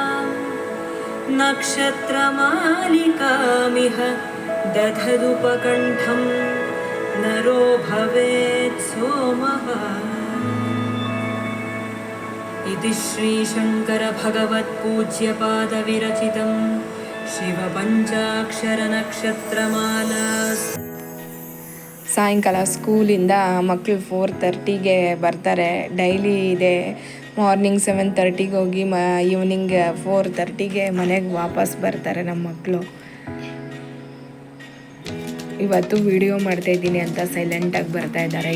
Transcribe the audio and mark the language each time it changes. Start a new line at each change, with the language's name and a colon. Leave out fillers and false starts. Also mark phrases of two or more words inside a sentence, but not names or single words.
Sanskrit: नक्षत्रमालिकामिह दधदुपकण्ठम् नरो भवेत् सोमः इति श्रीशङ्करभगवत्पूज्यपादविरचितं शिवपञ्चाक्षरनक्षत्रमाला.
Kannada: ಸಾಯಂಕಾಲ ಸ್ಕೂಲಿಂದ ಮಕ್ಕಳು 4:30ಗೆ ಬರ್ತಾರೆ. ಡೈಲಿ ಇದೆ. ಮಾರ್ನಿಂಗ್ 7:30ಗೆ ಹೋಗಿ ಈವ್ನಿಂಗ್ 4:30ಗೆ ಮನೆಗೆ ವಾಪಸ್ ಬರ್ತಾರೆ ನಮ್ಮ ಮಕ್ಕಳು. ಇವತ್ತು ವಿಡಿಯೋ ಮಾಡ್ತಾಯಿದ್ದೀನಿ ಅಂತ ಸೈಲೆಂಟಾಗಿ ಬರ್ತಾ ಇದ್ದಾರೆ.